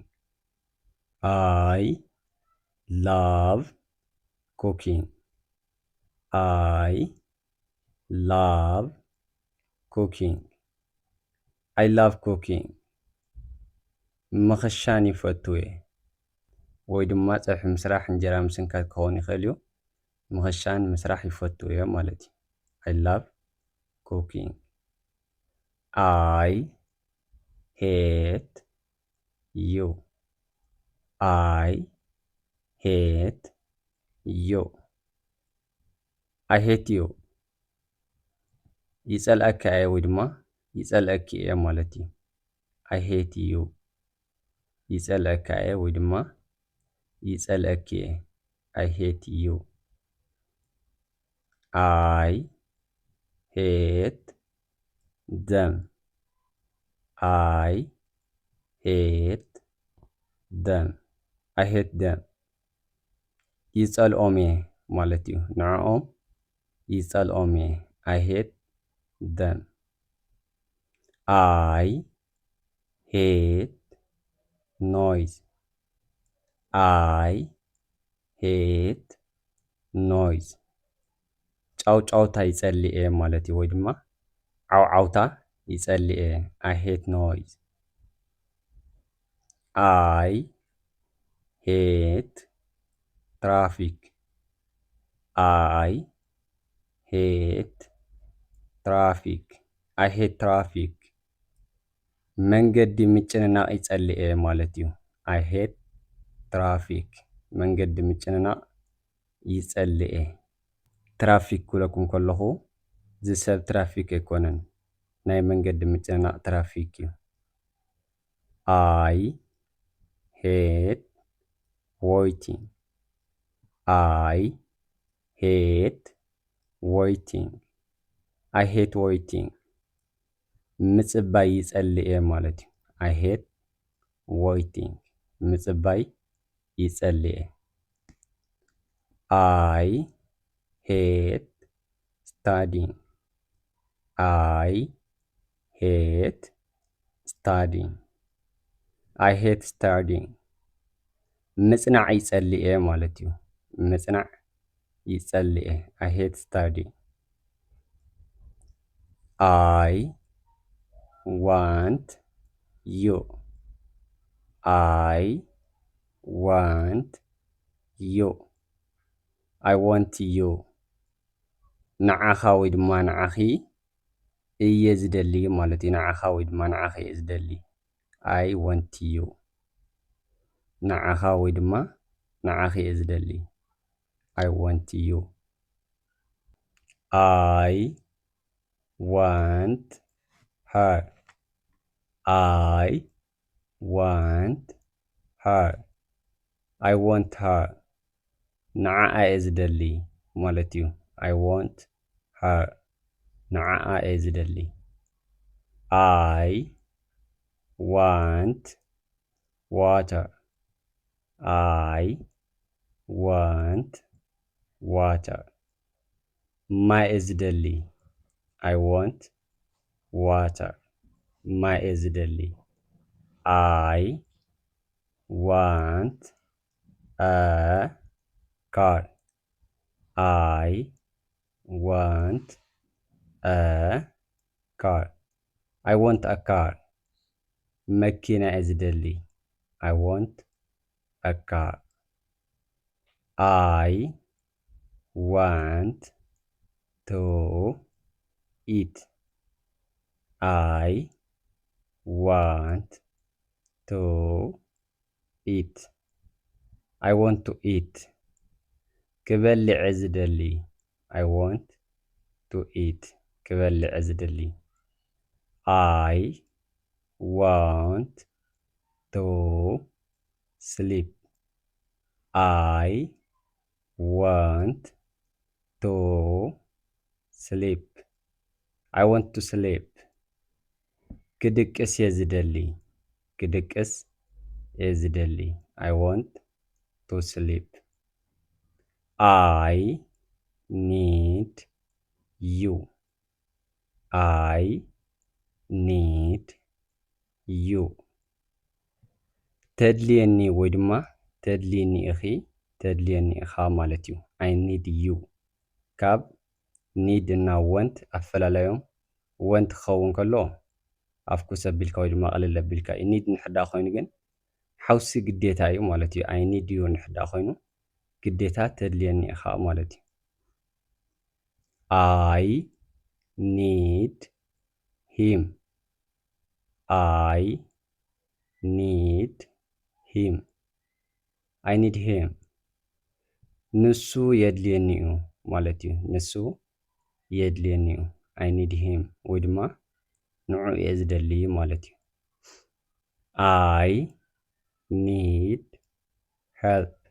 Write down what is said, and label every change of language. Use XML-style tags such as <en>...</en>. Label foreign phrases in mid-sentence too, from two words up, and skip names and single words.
<en>I love cooking. I love cooking. I love cooking.</en> <ti>ምኽሻን ይፈቱ እየ ወይ ድማ ፀብሒ ምስራሕ እንጀራ ምስንካት ክኸውን ይኽእል እዩ ምኽሻን ምስራሕ ይፈቱ እዮም ማለት እዩ</ti> <en>I love cooking. I hate you. I hate you. I hate you.</en> <ti>ይጸልአካ እየ ወይ ድማ ይጸልአኪ እየ ማለት እዩ</ti> <en>I hate you.</en> <ti>ይጸልአካ እየ ወይ ድማ ይጸልአኪ እየ</ti> <en>I hate you. I hate them. I hate them. I hate them.</en> <ti>ይጸልኦም እየ ማለት እዩ ንዕኦም ይጸልኦም እየ</ti> <en>I hate them. I hate noise. I hate noise.</en> <ti>ጫውጫውታ ይጸሊ እየ ማለት እዩ ወይ ድማ ዓውዓውታ ይጸሊ እየ</ti> <en>I hate noise. I hate traffic. I hate traffic. I hate traffic.</en> <ti>መንገዲ ምጭንናቕ ይጸሊ እየ ማለት እዩ</ti> <en>I hate traffic.</en> <ti>መንገዲ ምጭንናቕ ይጸሊ እየ ትራፊክ ክብለኩም ከለኹ ዝሰብ ትራፊክ ኣይኮነን ናይ መንገዲ ምጭንናቕ ትራፊክ እዩ</ti> <en>I hate waiting. I hate waiting. I hate waiting.</en> <ti>ምጽባይ ይጸሊ እየ ማለት እዩ</ti> <en>I hate waiting.</en> <ti>ምጽባይ ይጸሊ እየ</ti> <en>I hate studying. I hate studying. I hate studying.</en> <ti>ምጽናዕ ይጸሊ እየ ማለት እዩ ምጽናዕ ይጸሊ እየ</ti> <en>I hate studying. I want you. I want you. I want you.</en> <ti>ንዓኻ ወይ ድማ ንዓኺ እየ ዝደሊ ማለት እዩ ንዓኻ ወይ ድማ ንዓኺ እየ ዝደሊ</ti> <en>I want you.</en> <ti>ንዓኻ ወይ ድማ ንዓኺ እየ ዝደሊ</ti> <en>I want you. I want her. I want her. I want her.</en> <ti>ንዓኣ እየ ዝደሊ ማለት እዩ</ti> <en>I want her.</en> <ti>ንዓኣ እየ ዝደሊ</ti> <en>I want water. I want water.</en> <ti>ማይ እየ ዝደሊ</ti> <en>I want water.</en> <ti>ማይ እየ ዝደሊ</ti> <en>I want a car. I want a car. I want a car.</en> <ti>መኪና እየ ዝደሊ</ti> <en>I want a car. I want to eat. I want to eat. I want to eat.</en> <ti>ክበልዕ እየ ዝደሊ</ti> <en>I want to eat.</en> <ti>ክበልዕ ዝደሊ</ti> <en>I want to sleep. I want to sleep. I want to sleep.</en> <ti>ክድቅስ እየ ዝደሊ ክድቅስ እየ ዝደሊ</ti> <en>I want to sleep. I need you. I need you.</en> <ti>ተድልየኒ ወይ ድማ ተድልየኒ ኢኺ ተድልየኒ ኢኻ ማለት እዩ</ti> <en>I need you</en> <ti>ካብ need እና want ኣፈላላዮም want ክኸውን ከሎ ኣፍኩስ ኣቢልካ ወይ ድማ ቅልል ኣቢልካ እዩ need ንሕዳእ ኮይኑ ግን ሓውሲ ግዴታ እዩ ማለት እዩ</ti> <en>I need you</en> <ti>ንሕዳእ ኮይኑ ግዴታ ተድልየኒ ኢኻ ማለት እዩ</ti> <en>I need him. I need him. I need him.</en> <ti>ንሱ የድልየኒ እዩ ማለት እዩ ንሱ የድልየኒ እዩ</ti> <en>I need him</en> <ti>ወይ ድማ ንዑ እየ ዝደሊ ማለት እዩ</ti> <en>I need help.</en>